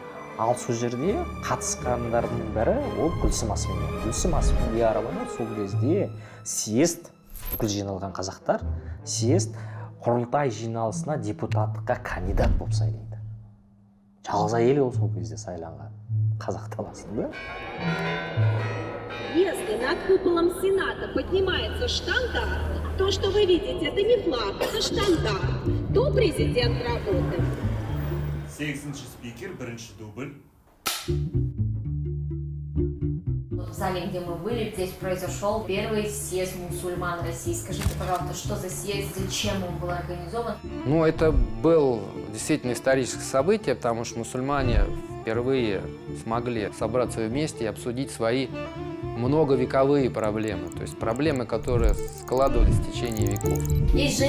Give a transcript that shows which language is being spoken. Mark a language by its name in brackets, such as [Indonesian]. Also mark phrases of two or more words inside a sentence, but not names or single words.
[Kazakh] Ал сол жерде қатысқандардың бірі ол Гүлсім Асфендиярова. Гүлсім Асфендиярованы сол кезде съезд, бүкіл жиналған қазақтар, съезд құрылтай жиналысына депутаттыққа кандидат болып сайлайды. Жалғыз әйел ол сол кезде сайланған қазақ даласында. [Russian] Если над куполом Сената поднимается штандарт, то, что вы видите, это не флаг, это штандарт. То президент работает. [Kazakh] 8-ші спикер, 1-ші дубль. [Russian] В зале, где мы были, здесь произошел первый съезд мусульман России. Скажите, пожалуйста, что за съезд, зачем он был организован? Ну, это был действительно историческое событие, потому что мусульмане впервые смогли собраться вместе и обсудить свои многовековые проблемы, то есть проблемы, которые складывались в течение веков.